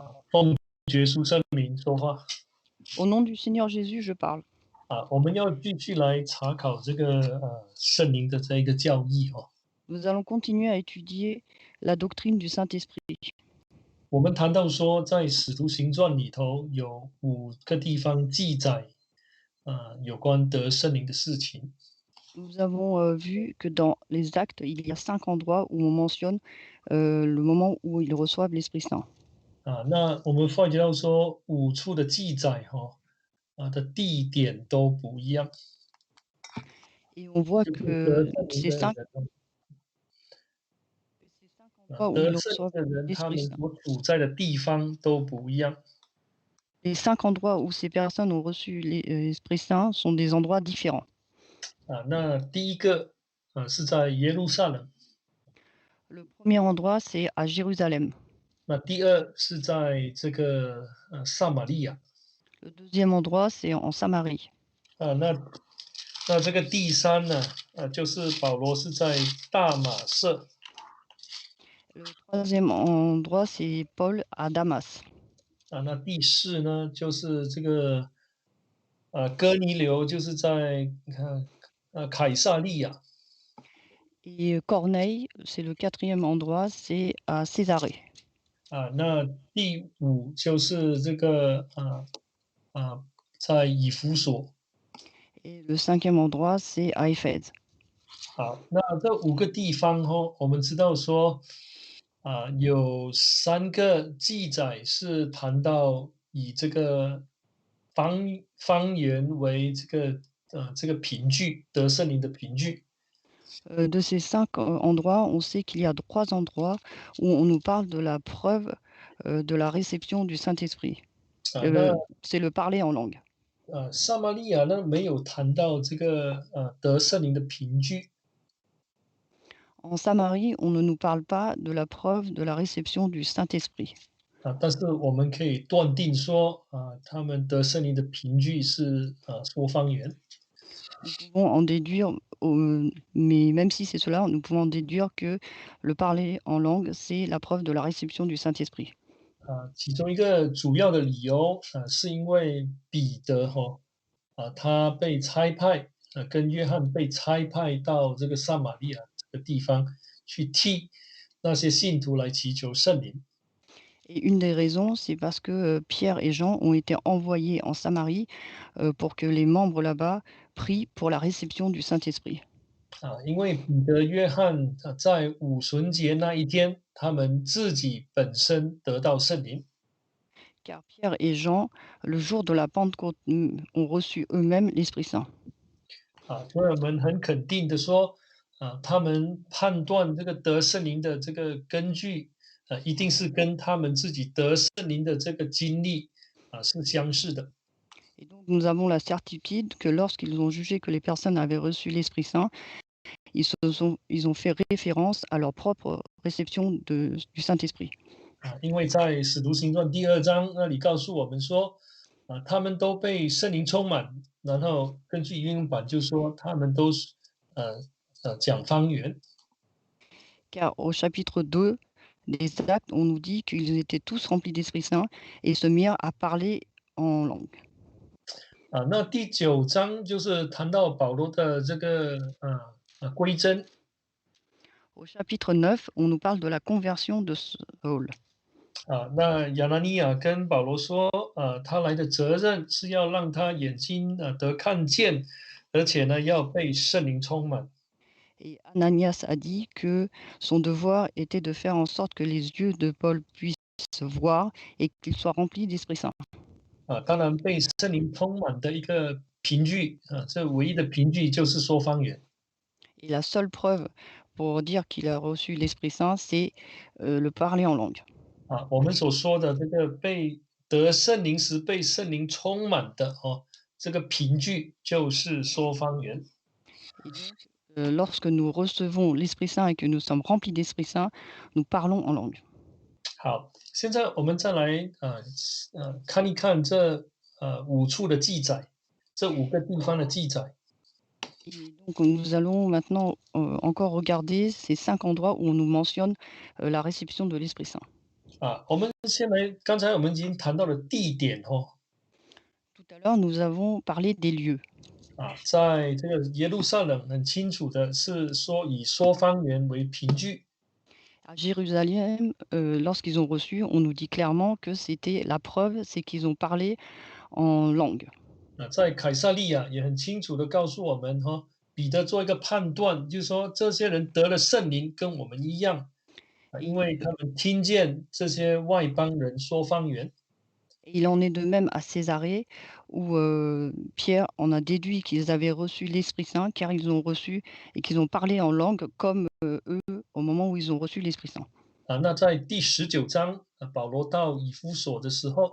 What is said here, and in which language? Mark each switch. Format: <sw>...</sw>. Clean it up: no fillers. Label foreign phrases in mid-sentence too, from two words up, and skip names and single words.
<zh>奉耶稣圣名说话</zh> <fr>Au nom du Seigneur Jésus, je parle.</fr> <zh>我们要继续来查考这个圣灵的这一个教义哦。</zh> <fr>Nous allons continuer à étudier la doctrine du Saint-Esprit.</fr> <zh>我们谈到说，在使徒行传里头有5个地方记载有关得圣灵的事情。</zh> <fr>Nous avons vu que dans les actes, il y a 5 endroits où on mentionne le moment où ils reçoivent l'Esprit Saint.</fr> <zh>那我们发觉到说5处的记载的地点都不一样，</zh> <fr>Et on voit</fr> <zh>就是得</zh> <fr>que</fr> <zh>圣灵</zh> <fr>ces</fr> <zh>的</zh> <fr>5,</fr> <zh>人</zh> <fr>endroits où</fr> <zh>得</zh> <fr>ils</fr> <zh>圣灵</zh> <fr>reçoivent</fr> <zh>的人，他</zh> <fr>l'Esprit</fr> <zh>们</zh> <fr>Saint,</fr> <zh>所处在的地方都不一样。</zh> <fr>les 5 endroits où ces personnes ont reçu l'Esprit Saint sont des endroits différents.</fr> <zh>那第一个是在耶路撒冷，</zh> <fr>Le premier endroit, c'est à Jérusalem.</fr> <zh>那第二是在这个撒玛利亚</zh> <fr>Le deuxième endroit, c'est en Samarie.</fr> <zh>那这个第三呢就是保罗是在大马色</zh> <fr>Le troisième endroit, c'est Paul à Damas.</fr> <zh>那第四呢就是这个哥尼流，就是在你看凯撒利亚</zh> <fr>Et Corneille, c'est le quatrième endroit, c'est à Césarée.</fr> <zh>那第五就是这个在以弗所。</zh> <fr>Et le cinquième endroit, c'est à Éphèse.</fr> <zh>好，那这5个地方我们知道说有3个记载是谈到以这个方言为这个凭据，得圣灵的凭据。</zh> <fr>De ces 5 endroits, on sait qu'il y a 3 endroits où on nous parle de la preuve de la réception du Saint-Esprit.</fr> <zh>那</zh> <fr>C'est le parler en langue.</fr> <zh>撒玛利亚呢没有谈到这个得圣灵的凭据。</zh> <fr>En Samarie, on ne nous parle pas de la preuve de la réception du Saint-Esprit.</fr> <zh>但是我们可以断定说他们得圣灵的凭据是说方言。</zh> <fr>Nous pouvons en déduire, mais même si c'est cela, nous pouvons en déduire que le parler en langue, c'est la preuve de la réception du Saint-Esprit.</fr> <zh>其中一个主要的理由是因为彼得他被差派跟约翰被差派到这个撒玛利亚这个地方去替那些信徒来祈求圣灵。</zh> <fr>Et une des raisons, c'est parce que Pierre et Jean ont été envoyés en Samarie pour que les membres là-bas prient pour la réception du Saint-Esprit.</fr> <zh>因为彼得、约翰在五旬节那一天，他们自己本身得到圣灵。</zh> <fr>Car Pierre et Jean, le jour de la Pentecôte, ont reçu eux-mêmes l'Esprit Saint.</fr> <zh>所以我们很肯定的说他们判断这个得圣灵的这个根据一定是跟他们自己得圣灵的这个经历是相似的。</zh> <fr>Et donc nous avons la certitude que lorsqu'ils ont jugé que les personnes avaient reçu l'Esprit Saint, ils ont fait référence à leur propre réception du Saint-Esprit.</fr> <zh>因为在使徒行传第2章那里告诉我们说他们都被圣灵充满，然后根据英文版就说他们都是讲方言。</zh> <fr>Car au chapitre 2 des Actes, on nous dit qu'ils étaient tous remplis d'Esprit Saint et se mirent à parler en langue.</fr> <zh>那第9章就是谈到保罗的这个归真。</zh> <fr>Au chapitre 9, on nous parle de la conversion de Saul.</fr> <zh>那亚拿尼亚跟保罗说他来的责任是要让他眼睛得看见，而且呢要被圣灵充满。</zh> <fr>Et Ananias a dit que son devoir était de faire en sorte que les yeux de Paul puissent voir et qu'il soit rempli d'Esprit Saint.</fr> <zh>当然被圣灵充满的一个凭据这唯一的凭据就是说方言。</zh> <fr>Et la seule preuve pour dire qu'il a reçu l'Esprit Saint, c'est le parler en langue.</fr> <zh>我们所说的这个被得圣灵时被圣灵充满的这个凭据就是说方言。</zh> <fr>Et donc, lorsque nous recevons l'Esprit Saint et que nous sommes remplis d'Esprit Saint, nous parlons en langue.</fr> <zh>好，现在我们再来看一看这5处的记载，这5个地方的记载。</zh> <fr>Et donc nous allons maintenant encore regarder ces 5 endroits où on nous mentionne la réception de l'Esprit Saint.</fr> <zh>我们先来，刚才我们已经谈到了地点哦，</zh> <fr>Tout à l'heure, nous avons parlé des lieux.</fr> <zh>在这个耶路撒冷很清楚的是说以说方言为凭据</zh> <fr>À Jérusalem, lorsqu'ils ont reçu, on nous dit clairement que c'était la preuve, c'est qu'ils ont parlé en langue.</fr> <zh>在凯撒利亚也很清楚的告诉我们哈、彼得做一个判断，就是说这些人得了圣灵跟我们一样因为他</zh> <fr>Et</fr> <zh>们听见这些外邦人说方言</zh> <fr>et il en est de même à Césarée, où Pierre en a déduit qu'ils avaient reçu l'Esprit Saint, car ils ont reçu et qu'ils ont parlé en langue comme eux au moment où ils ont reçu l'Esprit Saint.</fr> <zh>那在第19章保罗到以弗所的时候</zh>